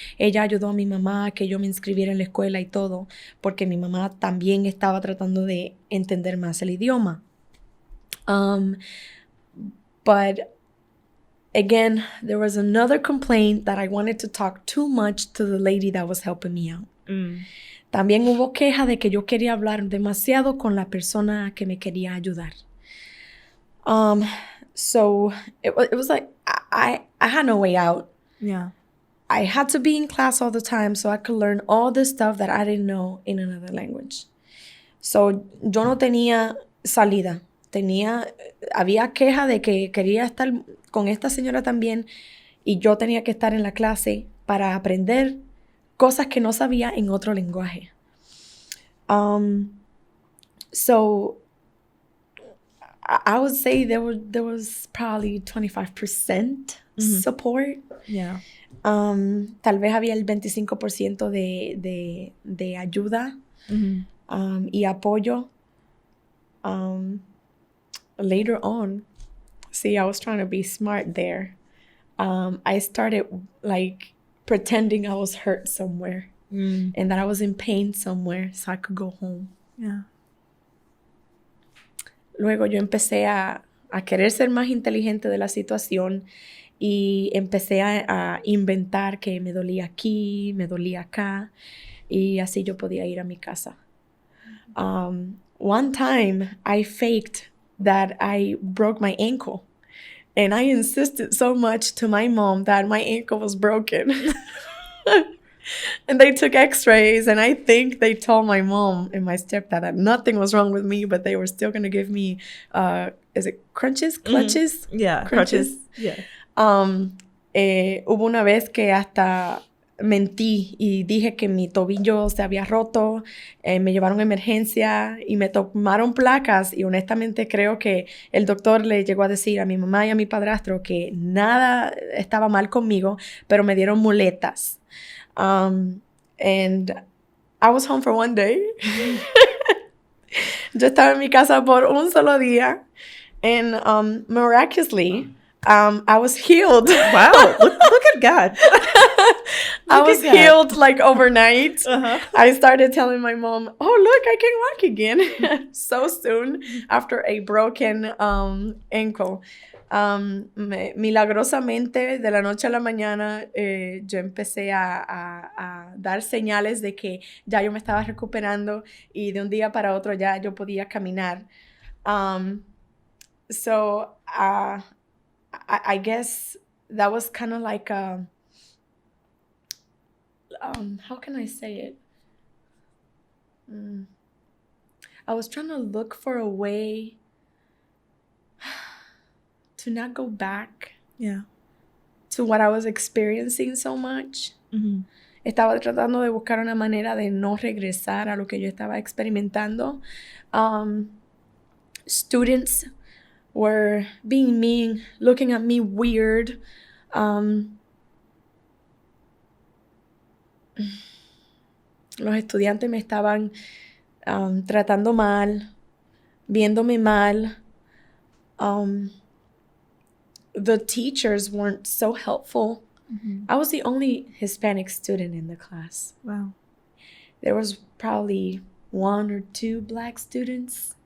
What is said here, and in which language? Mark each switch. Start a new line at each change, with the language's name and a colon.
Spanish: Ella ayudó a mi mamá a que yo me inscribiera en la escuela y todo, porque mi mamá también estaba tratando de entender más el idioma.
English: But again, there was another complaint that I wanted to talk too much to the lady that was helping me out.
Spanish: También hubo queja de que yo quería hablar demasiado con la persona que me quería ayudar.
English: So it was like I had no way out. Yeah. I had to be in class all the time so I could learn all the stuff that I didn't know in another language. So
Spanish: yo no tenía salida. Había queja de que quería estar con esta señora también y yo tenía que estar en la clase para aprender cosas que no sabía en otro lenguaje.
English: So I would say there was probably 25% support. Yeah.
Spanish: Tal vez había el 25% de ayuda y apoyo.
English: Later on, see, I was trying to be smart there. I started like pretending I was hurt somewhere and that I was in pain somewhere so I could go home. Yeah.
Spanish: Luego yo empecé a querer ser más inteligente de la situación y empecé a inventar que me dolía aquí, me dolía acá y así yo podía ir a mi casa.
English: One time I faked that I broke my ankle and I insisted so much to my mom that my ankle was broken. And they took x-rays and I think they told my mom and my stepdad that nothing was wrong with me, but they were still going to give me, is it crutches? Clutches? Yeah, Crutches. Yeah.
Spanish: Hubo una vez que hasta mentí y dije que mi tobillo se había roto, me llevaron a emergencia y me tomaron placas y honestamente creo que el doctor le llegó a decir a mi mamá y a mi padrastro que nada estaba mal conmigo, pero me dieron muletas.
English: And I was home for one day.
Spanish: Yo estaba en mi casa por un solo día
English: and miraculously I was healed. Wow, look at God. I was healed like overnight. I started telling my mom, oh, look, I can walk again. So soon after a broken ankle.
Spanish: Milagrosamente, de la noche a la mañana, yo empecé a dar señales de que ya yo me estaba recuperando y de un día para otro ya yo podía caminar.
English: So I guess that was kind of like a, how can I say it? I was trying to look for a way to not go back to what I was experiencing so much.
Spanish: Estaba tratando de buscar una manera de no regresar a lo que yo estaba experimentando.
English: Students were being mean, looking at me weird.
Spanish: Los estudiantes me estaban tratando mal, viéndome mal.
English: The teachers weren't so helpful. I was the only Hispanic student in the class. Wow. There was probably 1 or 2 black students.